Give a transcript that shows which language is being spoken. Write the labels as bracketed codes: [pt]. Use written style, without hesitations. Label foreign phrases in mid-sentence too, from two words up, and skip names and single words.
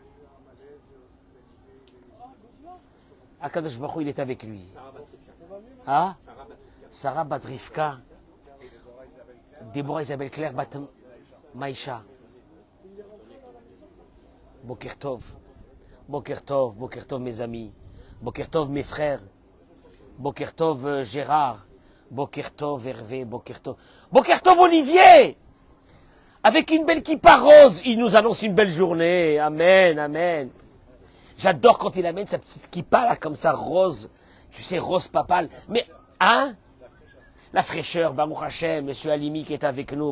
[he] הקדוש ברוך הוא, [fr] il est avec lui. Hein? Sarah Bat Rivka, Déborah Isabelle Claire Bat Maïcha. [he] בוקר טוב. בוקר טוב, בוקר טוב [fr] mes amis. [he] בוקר טוב [fr] mes frères. [he] בוקר טוב Gérard. בוקר טוב Hervé. בוקר טוב. בוקר טוב Olivier. [fr] Avec une belle kippa rose, il nous annonce une belle journée. Amen, amen. J'adore quand il amène sa petite kippa là, comme ça, rose. Tu sais, rose papale. Mais, hein? La fraîcheur, [he] ברוך השם, [fr] Monsieur Halimi qui est avec nous.